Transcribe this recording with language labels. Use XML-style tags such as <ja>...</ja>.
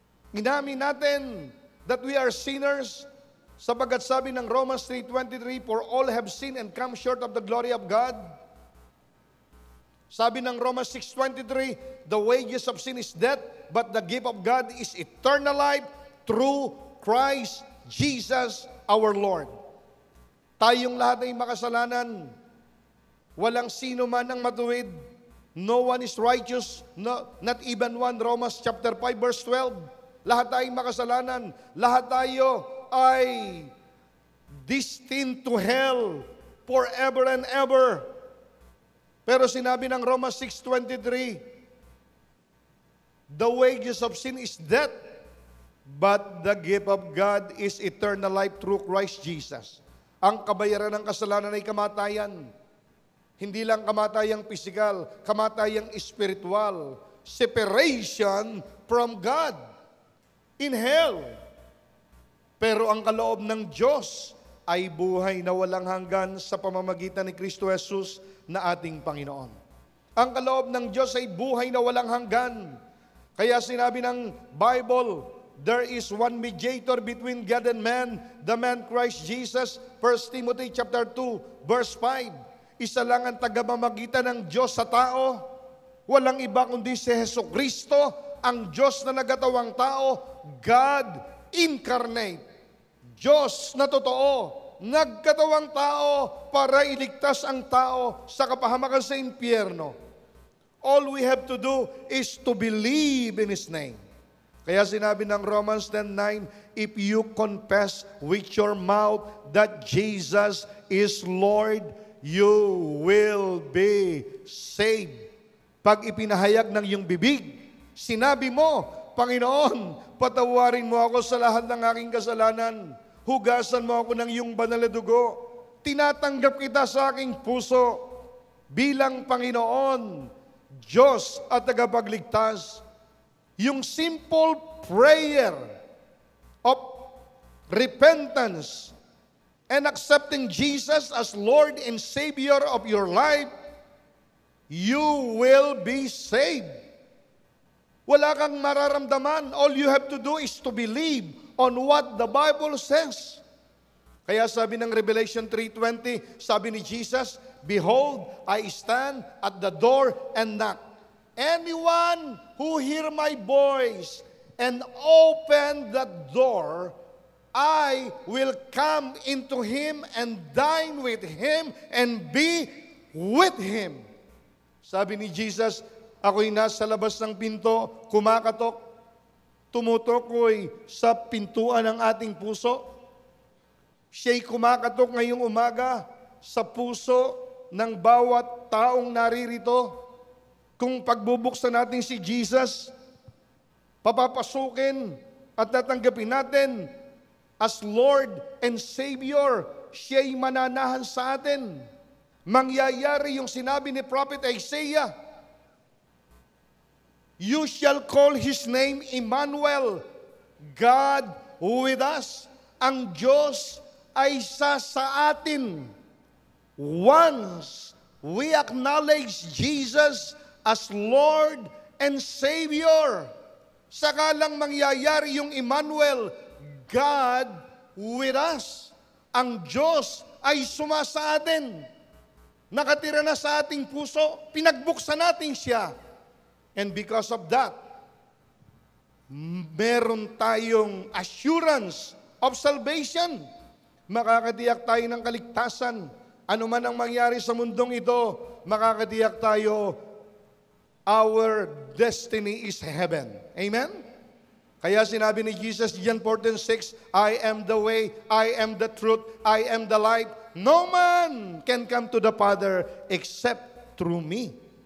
<tl>Inamin natin</tl> <en>that we are sinners,</en> <tl>sapagkat sabi ng</tl> <en>Romans 3:23, For all have sinned and come short of the glory of God.</en> <tl>Sabi ng</tl> <en>Romans 6:23, The wages of sin is death, but the gift of God is eternal life through Christ Jesus our Lord.</en> <tl>Tayong lahat ay makasalanan. Walang sino man ang matuwid.</tl> <en>No one is righteous, not even one.</en> <tl>Romans chapter 5 verse 12. Lahat tayong makasalanan. Lahat tayo ay</tl> <en>destined to hell forever and ever.</en> <tl>Pero sinabi ng</tl> <en>Romans 6:23, The wages of sin is death, but the gift of God is eternal life through Christ Jesus.</en> <tl>Ang kabayaran ng kasalanan ay kamatayan. Hindi lang kamatayang physical, kamatayang spiritual.</tl> <en>Separation from God in hell.</en> <tl>Pero ang kaloob ng Diyos ay buhay na walang hanggan sa pamamagitan ni Kristo Jesus na ating Panginoon. Ang kaloob ng Diyos ay buhay na walang hanggan. Kaya sinabi ng</tl> <en>Bible, there is one mediator between God and man, the man Christ Jesus. 1 Timothy chapter 2, verse 5.</en> <tl>Isa lang ang tagamamagitan ng Diyos sa tao. Walang iba kundi si Jesucristo, ang Diyos na nagatawang tao,</tl> <en>God incarnate.</en> <tl>Diyos na totoo, nagkatawang tao para iligtas ang tao sa kapahamakan sa impyerno.</tl> <en>All we have to do is to believe in His name.</en> <tl>Kaya sinabi ng</tl> <en>Romans 10:9, if you confess with your mouth that Jesus is Lord, you will be saved.</en> <tl>Pag ipinahayag ng iyong bibig, sinabi mo, Panginoon, patawarin mo ako sa lahat ng aking kasalanan. Hugasan mo ako ng iyong banal na dugo. Tinatanggap kita sa aking puso bilang Panginoon, Diyos at tagapagligtas. Yung</tl> <en>simple prayer of repentance and accepting Jesus as Lord and Savior of your life, you will be saved.</en> <tl>Wala kang mararamdaman.</tl> <en>All you have to do is to believe on what the Bible says.</en> <tl>Kaya sabi ng</tl> <en>Revelation 3:20,</en> <tl>sabi ni</tl> <en>Jesus, Behold, I stand at the door and knock. Anyone who hear my voice and open the door, I will come into him and dine with him and be with him.</en> <tl>Sabi ni Jesus, ako'y nasa labas ng pinto, kumakatok, tumutukoy sa pintuan ng ating puso. Siya'y kumakatok ngayong umaga sa puso ng bawat taong naririto. Kung pagbubuksan natin si Jesus, papapasukin at tatanggapin natin</tl> <en>as Lord and Savior,</en> <tl>siya'y mananahan sa atin. Mangyayari yung sinabi ni</tl> <en>Prophet Isaiah, You shall call His name Emmanuel, God with us.</en> <tl>Ang Diyos ay isa sa atin.</tl> <en>Once we acknowledge Jesus as Lord and Savior,</en> <tl>saka lang mangyayari yung</tl> <en>Emmanuel, God with us.</en> <tl>Ang Diyos ay sumasa atin. Nakatira na sa ating puso, pinagbuksan natin siya.</tl> <en>And because of that,</en> <tl>meron tayong</tl> <en>assurance of salvation.</en> <tl>Makakatiyak tayo ng kaligtasan. Ano man ang mangyari sa mundong ito, makakatiyak tayo,</tl> <en>our destiny is heaven. Amen?</en> <tl>Kaya sinabi ni</tl> <en>Jesus, John 14:6, I am the way, I am the truth, I am the light. No man can come to the Father except through me.</en>